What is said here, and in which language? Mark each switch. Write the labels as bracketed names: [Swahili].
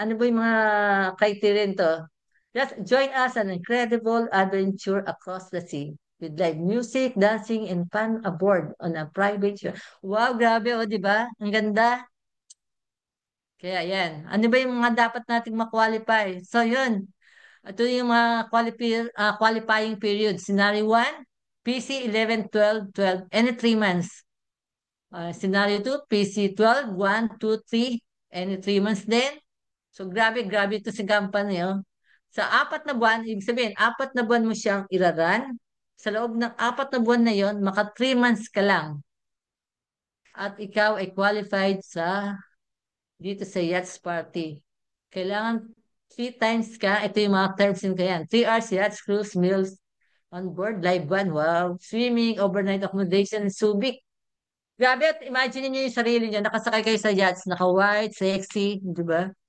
[Filipino] Ano ba yung mga criteria to? [English] Just join us an incredible adventure across the sea with live music, dancing, and fun aboard on a private ship. [Filipino] Wow, grabe, oh, di ba? Ang ganda. Kaya yan. Ano ba yung mga dapat nating ma-qualify? So, yun. Ito yung mga qualifying period. [English] Scenario 1, PC 11, 12, 12, any 3 months. Scenario 2, PC 12, 1, 2, 3, any 3 months din. [Filipino] So, grabe, grabe ito si company, oh. Sa 4 na buwan, ibig sabihin, 4 na buwan mo siyang iraran. Sa loob ng 4 na buwan na yon, maka 3 months ka lang. At ikaw ay qualified dito sa yachts party. Kailangan 3 times ka. Ito yung mga terms yun ka yan. [English] 3 hours yachts, cruise, meals, on board, live one, wow. Swimming, overnight accommodation, [Filipino] Subic. Grabe, at imagine niyo yung sarili niyo, nakasakay kayo sa yachts, naka-white, sexy, di ba?